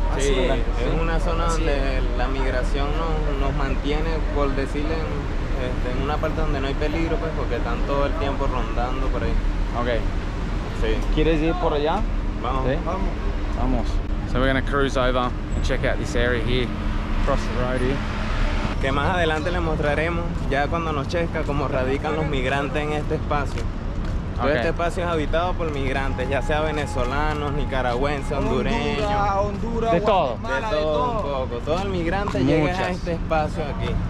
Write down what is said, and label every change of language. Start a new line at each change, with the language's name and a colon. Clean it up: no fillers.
Spanish: Sí, es una zona donde la migración nos mantiene, por decirle, en una parte donde no hay peligro, pues, porque están todo el tiempo rondando por ahí. Ok. Sí. ¿Quieres ir por allá? Vamos. ¿Sí? Vamos.
English: So we're going to cruise over and check out this area here, across the road here.
Spanish: Que más adelante les mostraremos, ya cuando nos chezca, cómo radican los migrantes en este espacio. Todo este espacio es habitado por migrantes, ya sea venezolanos, nicaragüenses, hondureños, Honduras, de todo. de todo un poco. Todo el migrante llega a este espacio aquí.